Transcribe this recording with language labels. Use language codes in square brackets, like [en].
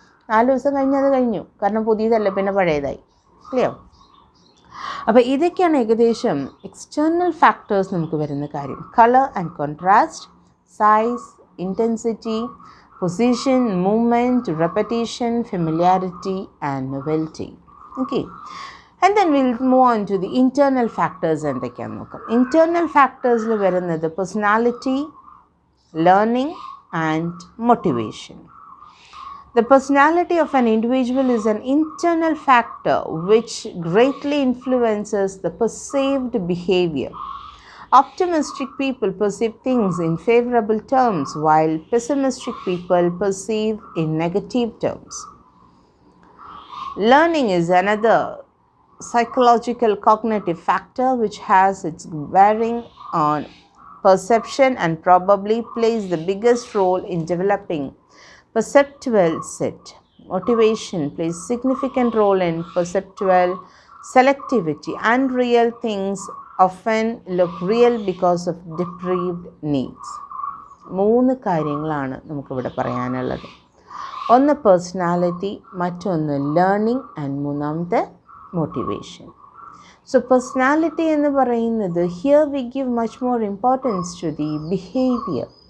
[ml] 4 ദിവസം കഴിഞ്ഞ് അത് കഴിഞ്ഞു, കാരണം പുതിയതല്ല, പിന്നെ പഴയതായി. ക്ലിയർ? അപ്പോൾ ഇതൊക്കെയാണ് ഏകദേശം എക്സ്റ്റേർണൽ ഫാക്ടേഴ്സ് നമുക്ക് വരുന്ന കാര്യം. [en] Colour and contrast, size, intensity, position, movement, repetition, familiarity and novelty. Okay. And then we'll move on to the internal factors [ml] എന്തൊക്കെയാണെന്ന് നോക്കാം. [en] Internal factorsൽ വരുന്നത് personality, learning and motivation. The personality of an individual is an internal factor which greatly influences the perceived behavior. Optimistic people perceive things in favorable terms, while pessimistic people perceive in negative terms. Learning is another psychological cognitive factor which has its bearing on perception and probably plays the biggest role in developing perceptual set. Motivation plays significant role in perceptual selectivity. Unreal things often look real because of deprived needs. [ml] 3 കാര്യങ്ങളാണ് നമുക്കിവിടെ പറയാനുള്ളത്. ഒന്ന് personality, മറ്റൊന്ന് learning and മൂന്നാമത്തെ motivation. [en] so personality [ml] എന്ന് പറയുന്നത് [en] Here we give much more importance to the behaviour.